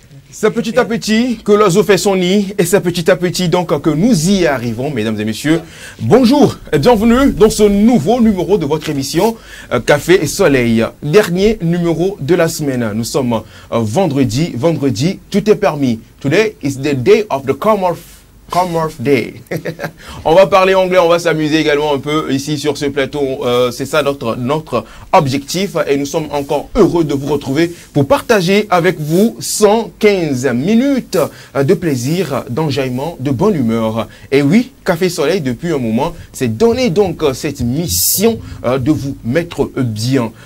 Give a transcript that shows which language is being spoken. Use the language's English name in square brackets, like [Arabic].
[French] C'est petit à petit que l'oiseau fait son nid et c'est petit à petit donc que nous y arrivons, mesdames et messieurs. Bonjour et bienvenue dans ce nouveau numéro de votre émission Café et Soleil. Dernier numéro de la semaine. Nous sommes vendredi, tout est permis. [English] Today is the day of the Commonwealth Day. [French] On va parler anglais, on va s'amuser également un peu ici sur ce plateau. C'est ça notre objectif et nous sommes encore heureux de vous retrouver pour partager avec vous 115 minutes de plaisir, d'enjaillement, de bonne humeur. Et oui, Café Soleil, depuis un moment, c'est donné donc cette mission de vous mettre bien.